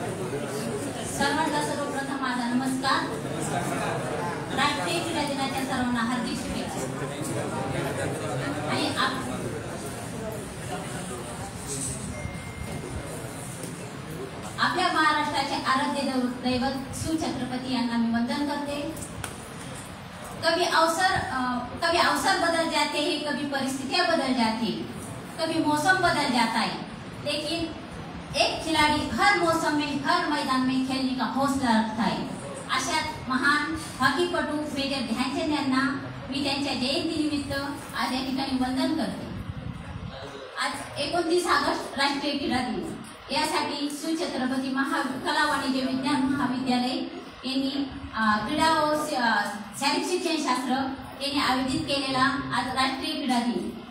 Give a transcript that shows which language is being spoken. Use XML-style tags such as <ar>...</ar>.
<mr>सर्वांना सर्वप्रथम माझा नमस्कार. राष्ट्रीय क्रीडा दिनाच्या सर्वांना हार्दिक शुभेच्छा. आणि आपल्या महाराष्ट्राचे आराध्य दैवत सुछत्रपती यांना मी वंदन करते.</mr> <hi>कभी अवसर बदल जाते हैं, कभी परिस्थितियां बदल जाती, कभी मौसम बदल जाता है, लेकिन एक खिलाड़ी हर मौसम में हर मैदान में खेलने का हौसला रखता है.</hi> <mr>अशा महान हॉकीपटू मेजर ध्यानचंद यांना मी त्यांच्या जयंतीनिमित्त आज या ठिकाणी वंदन करते. आज 29 ऑगस्ट राष्ट्रीय क्रीडा दिन. यासाठी शिवछत्रपती कला वाणिज्य विज्ञान महाविद्यालय यांनी क्रीडा व शारीरिक शिक्षण शास्त्र यांनी आयोजित केलेला आज राष्ट्रीय क्रीडा दिन.</mr>